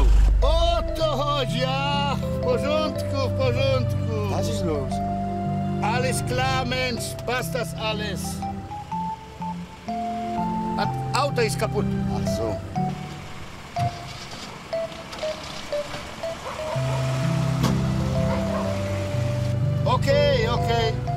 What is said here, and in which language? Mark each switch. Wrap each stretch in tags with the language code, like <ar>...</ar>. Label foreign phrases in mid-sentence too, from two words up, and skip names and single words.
<pl>O to chodzi, a w porządku, w porządku.</pl> <de>Was ist los? Alles klar, Mensch, passt das alles. Das Auto ist kaputt. Ach so.</de> <en>Okay, okay.</en>